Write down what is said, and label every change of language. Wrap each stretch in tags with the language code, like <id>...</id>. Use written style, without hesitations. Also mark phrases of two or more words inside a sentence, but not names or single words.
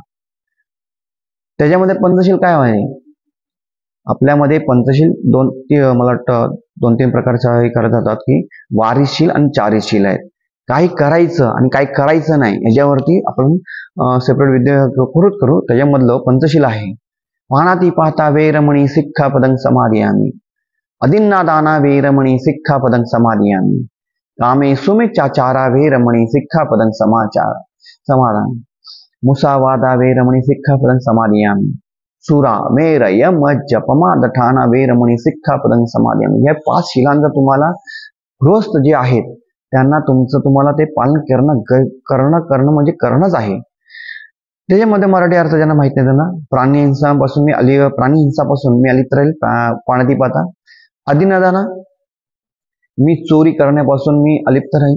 <mr>त्याच्यामध्ये पंचशील काय आहे? आपल्यामध्ये पंचशील मला वाटतं 2-3 प्रकारच्या हे करत जातात की वारिशील आणि चारिशील आहेत. काही करायचं आणि काही करायचं नाही याच्यावरती आपण सेपरेट विद्या करू. त्याच्यामधलं पंचशील आहे.</mr> <pi>पानाती पाहता वेरमणी सिक्खापदं समादियामी, अदिन्ना दाना वेरमणी सिक्खापदं समादियामी, कामे सुमिचाचारा वेरमणी सिक्खापदं समाधान, मुसावादा वेरमणी सिक्खापदं समादियामी, सुरा मेर यम जपमा दठाना वेरमणी सिक्खापदं समादियामी.</pi> <mr>या 5 शिलांचा तुम्हाला गृहस्थ जे आहेत त्यांना तुम्हाला ते पालन करणं म्हणजे करणंच आहे. त्याच्यामध्ये मराठी अर्थ ज्यांना माहित नाही त्यांना प्राणी हिंसापासून मी अलिप्त राहील.</mr> <pi>पानाती पाहता अदिनदाना,</pi> <mr>मी चोरी करण्यापासून मी अलिप्त राहील.</mr>